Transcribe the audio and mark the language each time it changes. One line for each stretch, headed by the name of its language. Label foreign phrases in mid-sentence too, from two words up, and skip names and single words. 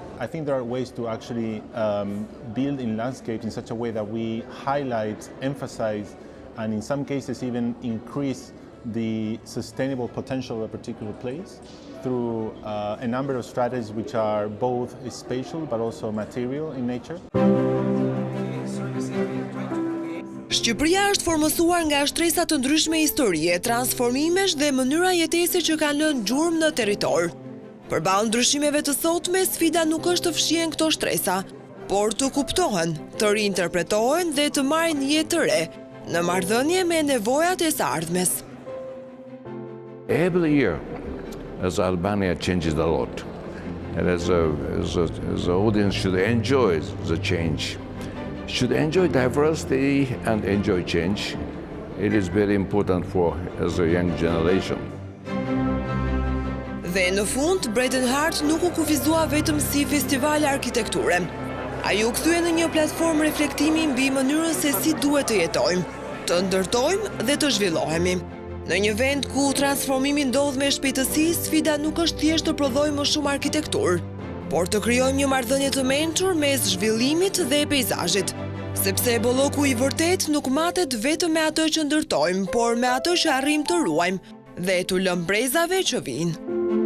English: I think there are ways to actually build in landscapes in such a way that we highlight, emphasize, and in some cases even increase the sustainable potential of a particular place through a number of strategies which are both spatial but also material in nature.
Albanian: Shqipëria është formësuar nga shtresa të ndryshme historie, transformimesh dhe mënyra jetese që kanë lënë gjurmë në territor. Përballë ndryshimeve të sotme, sfida nuk është të fshihen këto shtresa, por të kuptohen, të riinterpretohen dhe të marrin jetë të re në marrëdhënie me nevojat e së ardhmes.
English: Every year, as Albania changes a lot, and as the audience should enjoy the change, should enjoy diversity and enjoy change. It is very important for as a young generation.
Albanian: Dhe në fund, Breton Heart nuk u kufizua vetëm si festival arkitekture. Ai u kthye në një platformë reflektimi mbi mënyrën se si duhet të jetojmë, të ndërtojmë dhe të zhvillohemi. Në një vend ku transformimi ndodh me shpejtësi, sfida nuk është thjesht të prodhojmë më shumë arkitekturë, por të krijojmë një marrëdhënie të mençur mes zhvillimit dhe peizazhit, sepse bolloku i vërtet nuk matet vetëm me atë që ndërtojmë, por me atë që arrijmë të ruajmë dhe t'u lëmë brezave që vijnë.